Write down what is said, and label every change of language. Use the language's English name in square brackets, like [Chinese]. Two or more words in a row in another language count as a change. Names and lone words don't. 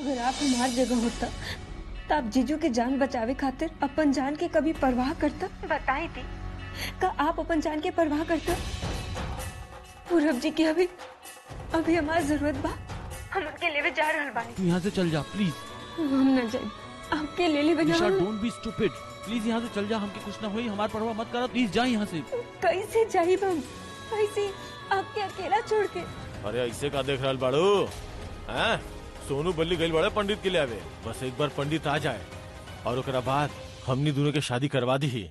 [Bhojpuri] आप हमार जगह होता तो आप जीजू के जान बचावे खातिर अपन जान के कभी परवाह करता? बताई थी का आप अपन जान के परवाह करता? पूरब जी की अभी हमारी जरूरत बा, हम उनके लेवे जा रहल बानी। तू यहाँ से चल जा प्लीज। हम न जाए, आपके ले ले बना। [English] don't be stupid, [Bhojpuri] प्लीज यहाँ से चल जा, हमके कुछ ना होई, हमारी परवाह मत करा, प्लीज जा यहाँ से। कैसे जाइए हम, कैसे आपके अकेला छोड़ के? अरे ऐसे का देख रहा बाड़ू हैं? सोनू बल्ली गई बड़े पंडित के लिए आवे, बस एक बार पंडित आ जाए और ओकरा बाद हमनी दोनों के शादी करवा दी ही।